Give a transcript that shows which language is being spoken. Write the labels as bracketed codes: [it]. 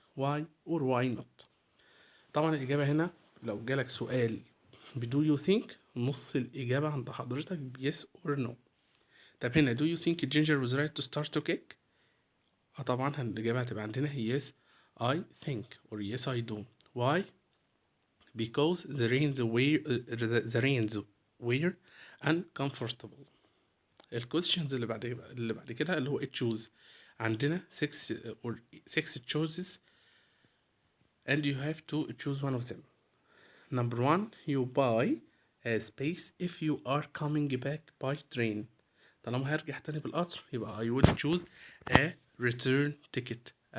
[en] Why or why not؟ [ar] طبعا الإجابة هنا لو جالك سؤال do you think نص الإجابة عند حضرتك yes or no. طب هنا [en] do you think Ginger was right to start to kick؟ [ar] طبعا الإجابة هتبقى عندنا [en] yes I think or yes I do. Why؟ because the reins were uncomfortable. [ar] الكويستشنز اللي بعد كده اللي هو choose. [en] عندنا 6 choices and you have to choose one of them. Number 1, you buy a space if you are coming back by train. [ar] طالما هرجع تاني بالقطر يبقى [en] I would choose a return ticket.